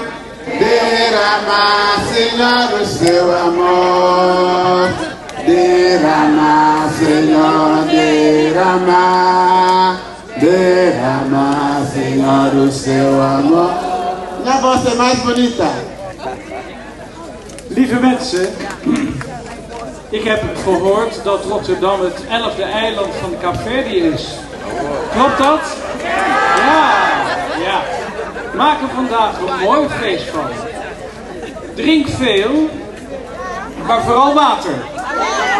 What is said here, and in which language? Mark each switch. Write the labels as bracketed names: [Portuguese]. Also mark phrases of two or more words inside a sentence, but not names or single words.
[Portuguese] Derrama, Senhor, o seu amor. Derrama, Senhor, derrama. Derrama, Senhor, o seu amor. Minha voz é mais bonita. [Dutch] Lieve mensen, ik heb gehoord dat Rotterdam het 11e eiland van de Kaapverdië is. Klopt dat? Ja. Maak er vandaag een mooi feest van. Drink veel, maar vooral water.